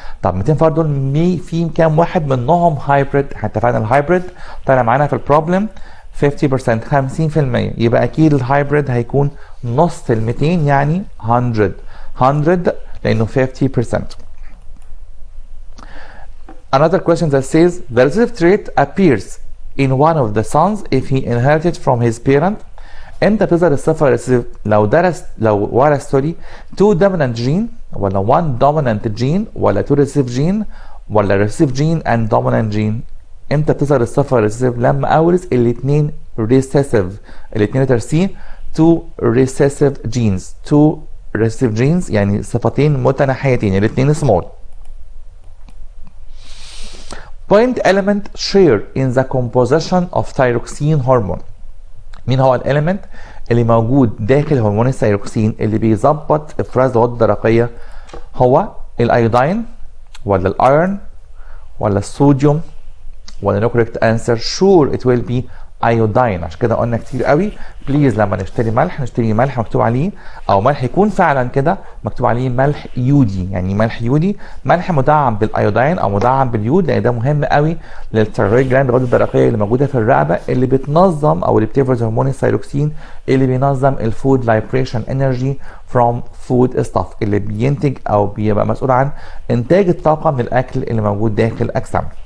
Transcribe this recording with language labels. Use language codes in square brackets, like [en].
[ar] طب 200 فرد دول في كام واحد منهم هايبريد؟ احنا اتفقنا الهايبريد طلع معانا في البروبلم 50%، 50%. يبقى اكيد الهايبريد هيكون نص ال 200 يعني 100 لانه 50%. [en] Another question that says the recessive trait appears in one of the sons if he inherited from his parent. [ar] امتى بتظهر الصفه ريسيسيف؟ لو ورث [en] two dominant gene [ar] ولا [en] one dominant gene [ar] ولا [en] two recessive gene [ar] ولا [en] recessive gene and dominant gene. [ar] امتى بتظهر الصفه ريسيسيف؟ لما اورث الاثنين ريسيسيف، الاثنين [en] letter C two recessive genes, two recessive genes [ar] يعني صفتين متناحيتين الاثنين سمول. [en] Point element share in the composition of thyroxine hormone. [ar] مين هو الاليمنت اللي موجود داخل هرمون الثيروكسين اللي بيظبط افراز الغدة الدرقية؟ هو الايودين ولا الايرون ولا الصوديوم ولا [en] No correct answer? Sure it will be iodine. [ar] عشان كده قلنا كتير قوي بليز لما نشتري ملح نشتري ملح مكتوب عليه، او ملح يكون فعلا كده مكتوب عليه ملح يودي، يعني ملح يودي، ملح مدعم بالايودين او مدعم باليود، لان ده مهم قوي للثيرويد جلاند الغده الدرقيه اللي موجوده في الرقبه اللي بتنظم او اللي بتفرز هرمون الثيروكسين اللي بينظم [en] الفود liberation energy from food stuff, [ar] اللي بينتج او بيبقى مسؤول عن انتاج الطاقه من الاكل اللي موجود داخل اجسامنا.